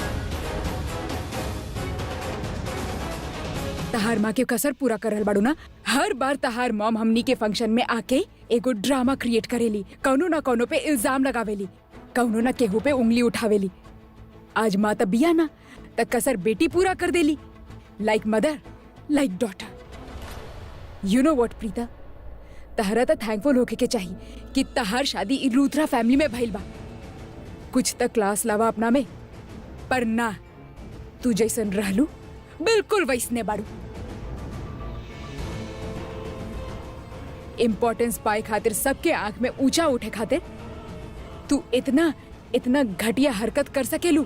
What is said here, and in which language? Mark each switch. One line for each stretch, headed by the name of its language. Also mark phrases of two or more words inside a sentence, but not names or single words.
Bhojpuri: तहार माँ के कसर पूरा करल बाड़ू ना। हर बार तहार मॉम हमनी के फंक्शन में आके एगो ड्रामा क्रिएट करेली, कौनो ना कौनो पे इल्जाम लगावेली, कौनो ना केहू पे उंगली उठावेली। आज माँ तब बिया ना तक कसर बेटी पूरा कर देली।
English: like mother like daughter. you know what
Bhojpuri: प्रीता, तहरा तो थैंकफुल होके के चाहिए कि तहार शादी इ लूथरा फैमिली में भइल बा। कुछ तक क्लास लावा अपना में, पर ना, तू जैसन रहलू बिल्कुल वैसने बाड़ू। इम्पोर्टेंस पाए खातिर, सबके आंख में ऊंचा उठे खातिर तू इतना इतना घटिया हरकत कर सकेलू।